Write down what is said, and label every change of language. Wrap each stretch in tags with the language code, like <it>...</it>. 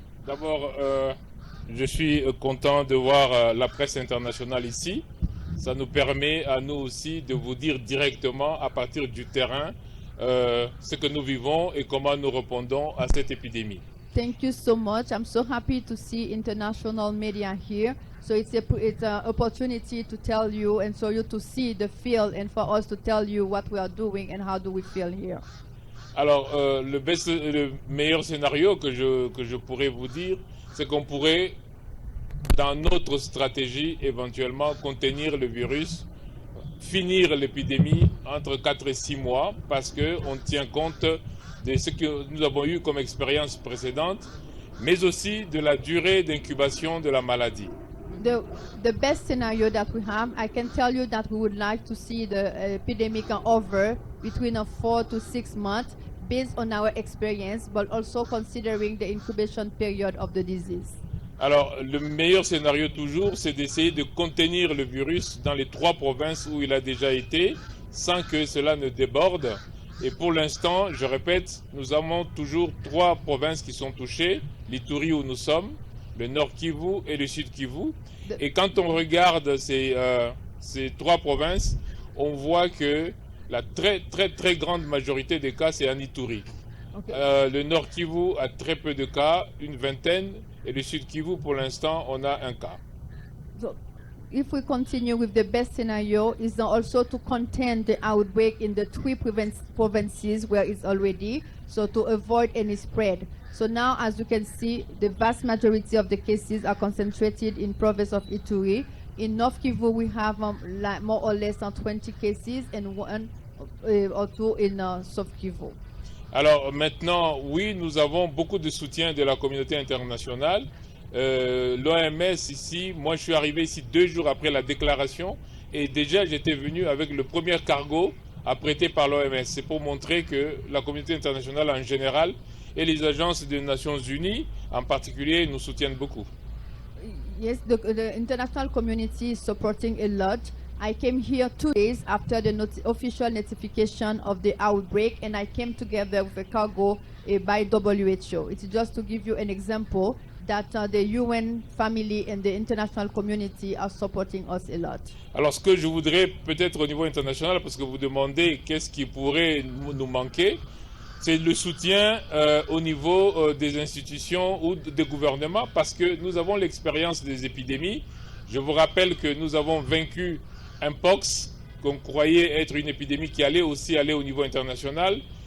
<fr>D'abord, je suis content de voir la presse internationale ici. Ça nous permet à nous aussi de vous dire directement à partir du terrain ce que nous vivons et comment nous répondons à cette épidémie.</fr> <en>Thank you so much. I'm so happy to see international media here. So it's an opportunity to tell you and so you to see the field and for us to tell you what we are doing and how do we feel here.</en> <fr>Alors, le meilleur scénario que je pourrais vous dire, c'est qu'on pourrait, dans notre stratégie, éventuellement contenir le virus, finir l'épidémie entre 4 et 6 mois, parce qu'on tient compte de ce que nous avons eu comme expérience précédente, mais aussi de la durée d'incubation de la maladie.</fr> <en>The best scenario that we have, I can tell you that we would like to see the epidemic over between 4 to 6 months based on our experience, but also considering the incubation period of the disease.</en> <fr>Alors, le meilleur scénario toujours, c'est d'essayer de contenir le virus dans les 3 provinces où il a déjà été, sans que cela ne déborde. Et pour l'instant, je répète, nous avons toujours 3 provinces qui sont touchées, l'Ituri où nous sommes, le Nord Kivu et le Sud Kivu. Et quand on regarde ces 3 provinces, on voit que la très grande majorité des cas, c'est en Ituri.</fr> <en>Okay.</en> <fr>Le Nord Kivu a très peu de cas, une vingtaine, et le Sud Kivu, pour l'instant, on a un cas.</fr> <en>So, if we continue with the best scenario, is also to contain the outbreak in the 3 provinces where it's already, so to avoid any spread. So now, as you can see, the vast majority of the cases are concentrated in province of Ituri. In North Kivu, we have like more or less 20 cases and 1 or 2 in South Kivu.</en> <fr>Alors maintenant, oui, nous avons beaucoup de soutien de la communauté internationale. L'OMS ici, moi je suis arrivé ici 2 jours après la déclaration et déjà j'étais venu avec le premier cargo apprêté par l'OMS. C'est pour montrer que la communauté internationale en général et les agences des Nations Unies en particulier nous soutiennent beaucoup.</fr> <en>Yes, the international community is supporting a lot. I came here 2 days after the official notification of the outbreak, and I came together with a cargo by WHO. It's just to give you an example that the UN family and the international community are supporting us a lot.</en> <fr>Alors ce que je voudrais peut-être au niveau international, parce que vous demandez qu'est-ce qui pourrait nous manquer, c'est le soutien au niveau des institutions ou des gouvernements, parce que nous avons l'expérience des épidémies. Je vous rappelle que nous avons vaincu Mpox, qu'on croyait être une épidémie qui allait aussi aller au niveau international.</fr>